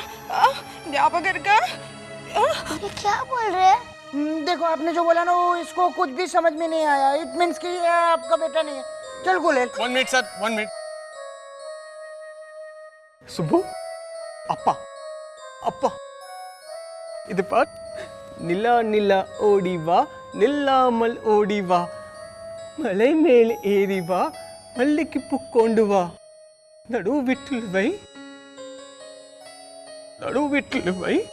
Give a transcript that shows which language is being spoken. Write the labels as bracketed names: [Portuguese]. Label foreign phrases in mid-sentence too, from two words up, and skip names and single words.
[Hindi] न्यापा करके ये क्या बोल रहे हैं? देखो, आपने जो बोला ना वो इसको कुछ भी समझ में नहीं आया. [English] it means [Hindi] कि ये आपका बेटा नहीं है. चल गुलेल. 1 मिनट सर, 1 मिनट. सुब्बू, अप्पा अप्पा [Tamil] இது பார். நிலா நிலா ஓடி வா, நில்லாமல் ஓடி வா, மலை மேல் ஏறி வா, மல்லிக்கு பூ கொண்டு வா, நடு வீட்டில் வை, நடு வீட்டில் வை.